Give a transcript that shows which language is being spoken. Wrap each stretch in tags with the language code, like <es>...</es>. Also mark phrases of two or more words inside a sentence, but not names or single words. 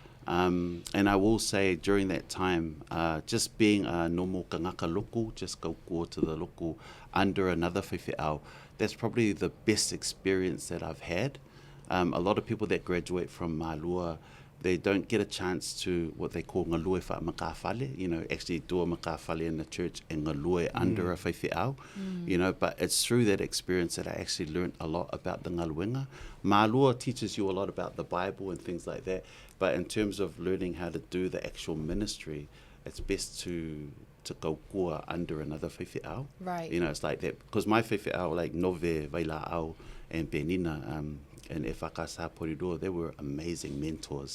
<en>And I will say during that time, just being a normal</en> <tvl>kangaka loko,</tvl> <en>just go to the loko under another whiwhiao, that's probably the best experience that I've had. A lot of people that graduate from Malua, they don't get a chance to what they call</en> <tvl>ngalue wha,</tvl> <en>actually do a makawhale in the church and ngalue under a whiwhiao, but it's through that experience that I actually learned a lot about the ngaluenga. Malua teaches you a lot about the Bible and things like that, but in terms of learning how to do the actual ministry, it's best to go kua under another whiwhiao. Right. It's like that, because my whiwhiao, like Nove, Vaila'au, and Benina, and EFKS Porirua, they were amazing mentors.</en>